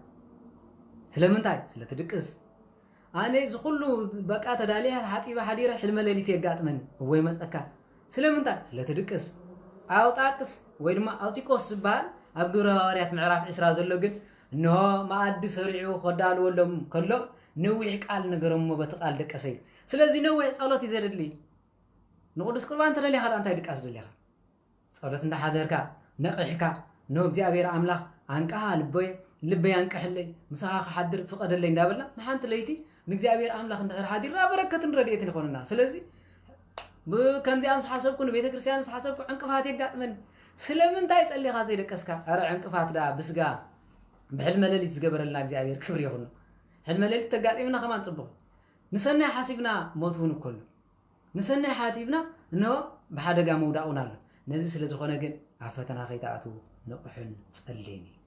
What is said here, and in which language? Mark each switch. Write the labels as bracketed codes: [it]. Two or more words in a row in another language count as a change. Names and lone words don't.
[ti] ስለምንታይ ስለትድቅስ ኣነ ዝኹሉ በቃ ተዳልያ ሓፂባ ሓዲረ ሕልመ ሌሊት የጋጥመን ወይ መፀካ ስለምንታይ ስለትድቅስ ኣውጣቅስ ወይ ድማ ኣውጢቆስ ዝበሃል ኣብ ግብረ ሐዋርያት ምዕራፍ 20 ዘሎ ግን እንሆ ማኣዲ ሰሪዑ ከዳልወሎም ከሎ ነዊሕ ቃል ነገሮም በቲ ቃል ደቀሰይ ስለዚህ ነዊሕ ጸሎት ይዘድሊ ንቅዱስ ቁርባን ተደሊኻ እንታይ ድቃስ ደሊኻ ጸሎት እንዳሓደርካ ነቅሕካ ነው እግዚአብሔር አምላክ አንቃሃ ልበይ አንቀሕለይ ምሳኻ ሓድር ፍቀደለይ እንዳበልና ንሓንቲ ለይቲ ንእግዚአብሔር አምላክ እንድሕር ሓዲርና በረከትን ረድኤትን ይኾንና ስለዚህ በከንዚያም ሓሰብኩ ቤተ ክርስቲያን ሓሰብኩ ዕንቅፋት ይጋጥመን ስለምንታይ ጸሊኻ ዘይደቀስካ አረ ዕንቅፋት ዳ ብስጋ ብሕልመ ሌሊት ዝገበረልና እግዚአብሔር ክብር ይኹን ሕልመ ሌሊት ተጋጢምና ከማን ጽቡቕ ንሰናይ ሓሲብና ሞቱን እኮሉ ንሰናይ ሓቲብና ነው በሓደጋ መውዳኡና ኣሎ ነዚ ስለ ዝኾነ ግን አፈተና ከይታአቱ ንቁሕን ጸልይኒ